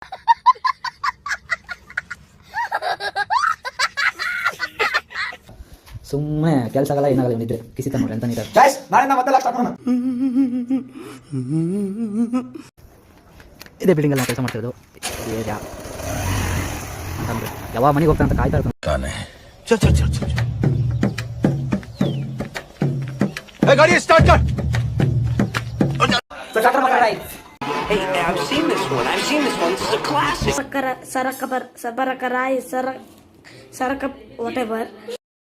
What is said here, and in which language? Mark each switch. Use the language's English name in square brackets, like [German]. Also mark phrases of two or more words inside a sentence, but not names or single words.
[Kannada] ಸುಮ್ಮನೆ ಕೆಲಸ ಆಗಲ್ಲ, ಏನಾಗಲ್ಲ. ಇವನಿದ್ರೆ ಕಿಸಿತ ನೋಡ್ರಿ ಅಂತ ನೀಟಾಗಿ. ಇದೇ ಬಿಲ್ಡಿಂಗ್ ಎಲ್ಲ ಕೆಲಸ ಮಾಡ್ತಿರೋದು. ಅಂತಂದ್ರೆ ಯಾವ ಮನೆಗೆ ಹೋಗ್ತಾ ಅಂತ ಕಾಯ್ತಾ ಇರ್ತಾನೆ. [Hindi] गाड़ी स्टार्ट कर. [English] Hey, I've seen this one. This is a classic. Saraka, whatever.